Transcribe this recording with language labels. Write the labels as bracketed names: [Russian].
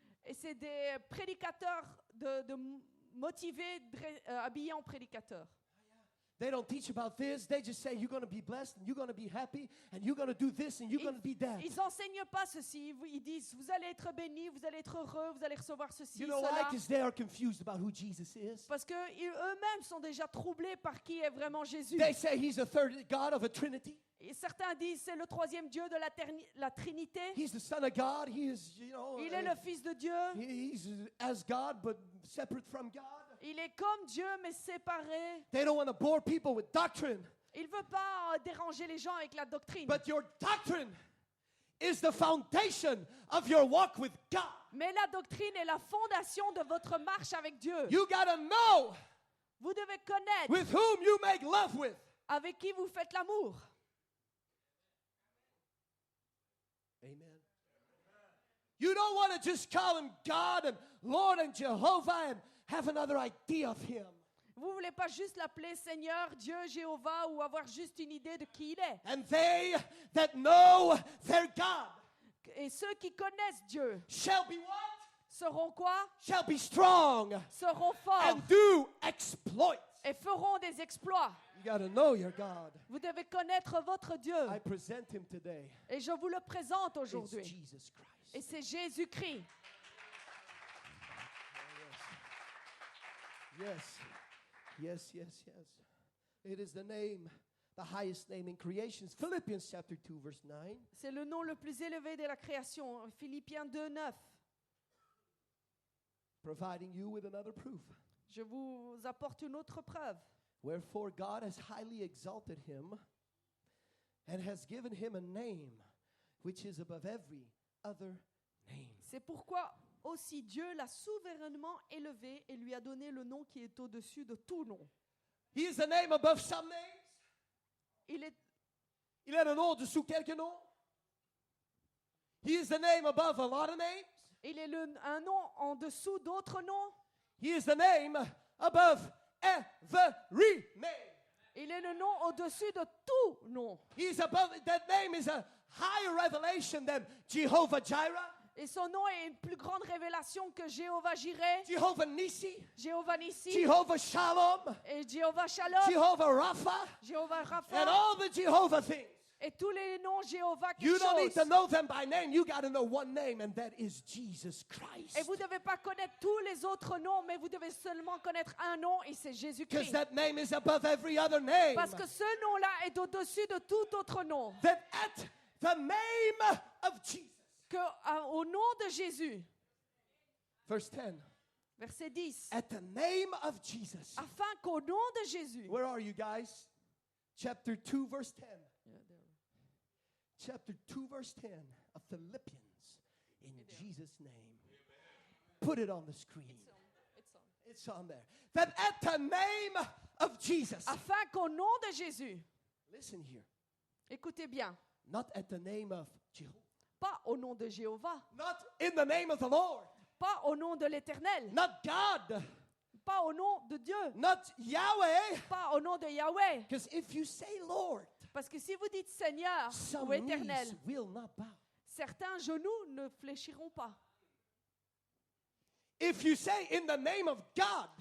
[French] et c'est des prédicateurs de motivés habillés en prédicateurs. [English] They don't teach about this. They just say you're going to be blessed and you're going to be happy and you're going to do this and you're going to be that. [French] Ils enseignent pas ceci. Ils disent, vous allez être bénis, vous allez être heureux, vous allez recevoir ceci, [English] You know why? [French] cela. [English] Because they are confused about who Jesus is. [French] Parce que eux-mêmes sont déjà troublés par qui est vraiment Jésus. [English] They say he's a third God of a Trinity. [French] Et certains disent c'est le troisième Dieu de la Trinité. [English] He's the Son of God. He is, you know, [French] Il est le Fils de Dieu. [English] he's as God but separate from God. [French] Il est comme Dieu mais séparé. [English] They don't want to bore people with doctrine. [French] Il ne veut pas déranger les gens avec la doctrine. [English] But your doctrine is the foundation of your walk with God. [French] Mais la doctrine est la fondation de votre marche avec Dieu. [English] You got to know [French] Vous devez connaître [English] with whom you make love with. [French] avec qui vous faites l'amour. [English] Amen. You don't want to just call him God and Lord and Jehovah and have another idea of him. [French] Vous ne voulez pas juste l'appeler Seigneur, Dieu, Jéhovah ou avoir juste une idée de qui il est. [English] And they that know their God [French] Et ceux qui connaissent Dieu [English] shall be what? [French] seront quoi? [English] Shall be strong [French] Seront forts [English] and do exploits. [French] et feront des exploits. [English] You got to know your God. [French] Vous devez connaître votre Dieu. [English] I present him today. [French] Et je vous le présente [English] It's [French] aujourd'hui. [English] Jesus Christ. [French] Et c'est Jésus-Christ. [English] Yes. Yes, yes, yes. It is the name, the highest name in creation. Philippians chapter 2, verse 9. [French] C'est le nom le plus élevé de la création. Philippiens 2:9. [English] Providing you with another proof. [French] Je vous apporte une autre preuve. [English] Wherefore God has highly exalted him and has given him a name which is above every other name. [French] C'est pourquoi aussi Dieu l'a souverainement élevé et lui a donné le nom qui est au-dessus de tout nom. [English] He is a name above some names. [French] Il est, Il a un nom au-dessous quelques noms. [English] He is the name above a lot of names. [French] il est un nom en dessous d'autres noms. [English] He is the name above every name. [French] Il est le nom au-dessus de tout nom. [English] He's above, that name is a higher revelation than Jehovah Jireh, [French] Et son nom est une plus grande révélation que Jéhovah Jireh, [English] Jehovah Nissi, [French] Jéhovah Nissi [English] Jehovah Shalom, [French] et Jéhovah Shalom, [English] Jehovah Rapha, [French] Jéhovah [English] and [French] Rapha [English] all the Jehovah things. [French] et tous les noms Jéhovah [English] You [French] quelque [English] don't need to [French] chose. [English] know them by name. You got to know one name, and that is Jesus Christ. [French] Et vous ne devez pas connaître tous les autres noms, mais vous devez seulement connaître un nom et c'est [English] Because [French] Jésus-Christ. [English] that name is above every other name. [French] Parce que ce nom-là est au-dessus de tout autre nom. [English] That at the name of Jesus. [French] Au nom de Jésus, [English] Verse 10. [French] verset 10, [English] At the name of Jesus. [French] afin qu'au nom de Jésus, [English] Where are you guys? Chapter 2, verse 10. Chapter 2, verse 10 of Philippians. In Jesus' name. Put it on the screen. It's on there. That at the name of Jesus. [French] afin qu'au nom de Jésus, [English] Listen here. [French] écoutez bien, [English] Not at the name of Jehovah. [French] pas au nom de Jéhovah, [English] Not in the name of the Lord. [French] pas au nom de l'Éternel, [English] Not God. [French] pas au nom de Dieu, [English] Not Yahweh. [French] pas au nom de Yahweh. [English] Because if you say Lord, [French] Parce que si vous dites Seigneur [English] some [French] ou Éternel, [English] knees will not bow. [French] certains genoux ne fléchiront pas. [English] If you say in the name of God,